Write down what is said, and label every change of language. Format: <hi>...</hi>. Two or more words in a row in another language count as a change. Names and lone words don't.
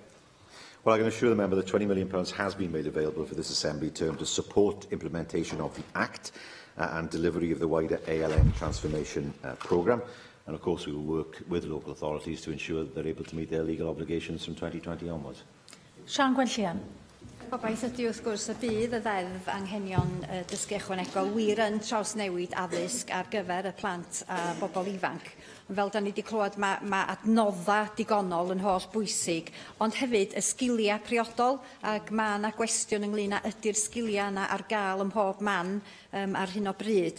<en>Well, I can assure the member that £20 million has been made available for this Assembly term to support implementation of the Act and delivery of the wider ALM transformation programme. And of course, we will work with local authorities to ensure that they're able to meet their legal obligations from 2020 onwards.</en> <cy>Sian Gwenllian. Gobaith ydy wrth gwrs y bydd y ddeddf anghenion dysgu ychwanegol wir yn trawsnewid addysg ar gyfer y plant a bobl ifanc. Fel da ni wedi clywed, mae adnodda digonol yn holl bwysig, ond hefyd y sgiliau priodol, ac mae yna gwestiwn ynglyn â ydy'r sgiliau yna ar gael ym mhob man ar hyn o bryd.</cy>